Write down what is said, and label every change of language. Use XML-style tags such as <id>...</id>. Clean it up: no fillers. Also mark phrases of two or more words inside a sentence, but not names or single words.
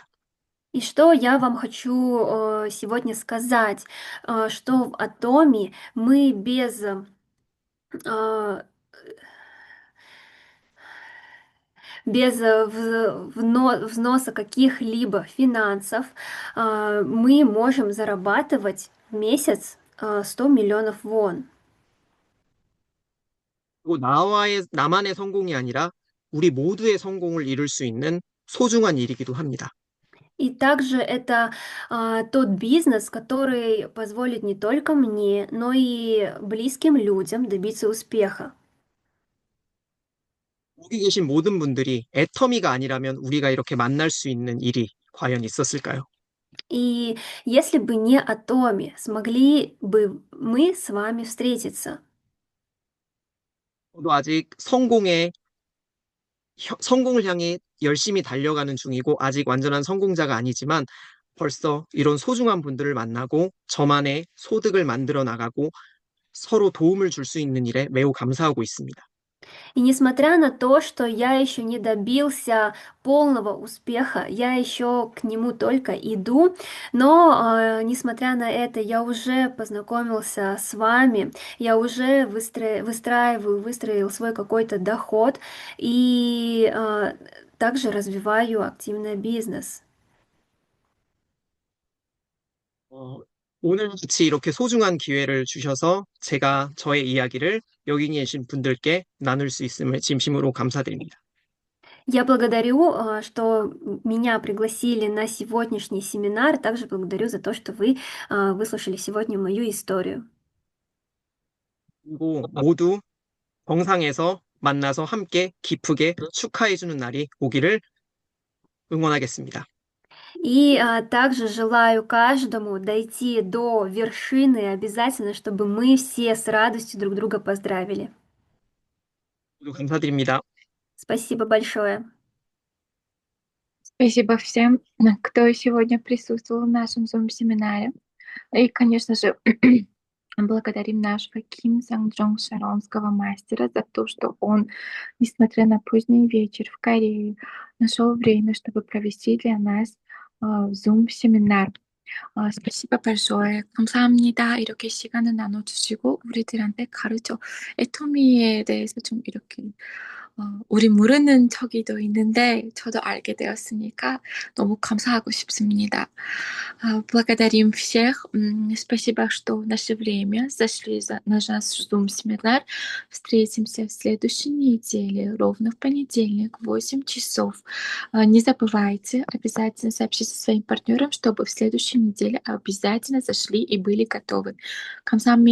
<ru>И что я вам хочу сегодня сказать, что в Атоме мы э, без взноса каких-либо финансов мы можем зарабатывать в месяц 100 миллионов вон.</ru> <ko>그리고 나만의 성공이 아니라 우리 모두의 성공을 이룰 수 있는 소중한 일이기도 합니다.</ko> <ru>И также это тот бизнес, который позволит не только мне, но и близким людям добиться успеха.</ru> <ko>여기 계신 모든 분들이 애터미가 아니라면 우리가 이렇게 만날 수 있는 일이 과연 있었을까요?</ko> <ru>И если бы не Атоми, смогли бы мы с вами встретиться?</ru> <ko>저도 아직 성공을 향해 열심히 달려가는 중이고 아직 완전한 성공자가 아니지만 벌써 이런 소중한 분들을 만나고 저만의 소득을 만들어 나가고 서로 도움을 줄 수 있는 일에 매우 감사하고 있습니다.</ko> <ru>И несмотря на то, что я еще не добился полного успеха, я еще к нему только иду, но несмотря на это, я уже познакомился с вами, я уже выстроил свой какой-то доход и также развиваю активный бизнес.</ru> <ko>어, 오늘 같이 이렇게 소중한 기회를 주셔서 제가 저의 이야기를 여기 계신 분들께 나눌 수 있음을 진심으로 감사드립니다.</ko> <ru>Я благодарю, что меня пригласили на сегодняшний семинар. Также благодарю за то, что вы выслушали сегодня мою историю.</ru> <ko>그리고 모두 정상에서 만나서 함께 기쁘게 축하해주는 날이 오기를 응원하겠습니다.</ko> <ru>И также желаю каждому дойти до вершины обязательно, чтобы мы все с радостью друг друга поздравили.</ru> <ko>모두 감사드립니다.</ko> <ru>Спасибо большое. Спасибо всем, кто сегодня присутствовал в нашем Zoom-семинаре. И, конечно же, благодарим нашего Ким Санг-Джонг Шаронского мастера за то, что он, несмотря на поздний вечер в Корее, нашел время, чтобы провести для нас Zoom-семинар. спасибо большое.</ru> <ko>감사합니다. 이렇게 시간을 나눠주시고 우리들한테 가르쳐 애터미에 대해서 좀 이렇게 우리 모르는 척이도 있는데 저도 알게 되었으니까 너무 감사하고 싶습니다.</ko> <ru>благодарим всех. Спасибо, что в наше время зашли на наш Zoom-семинар. Встретимся в следующей неделе, ровно в понедельник, в 8 часов. Не забывайте обязательно сообщить своим партнерам, чтобы в следующей неделе обязательно зашли и были готовы.</ru>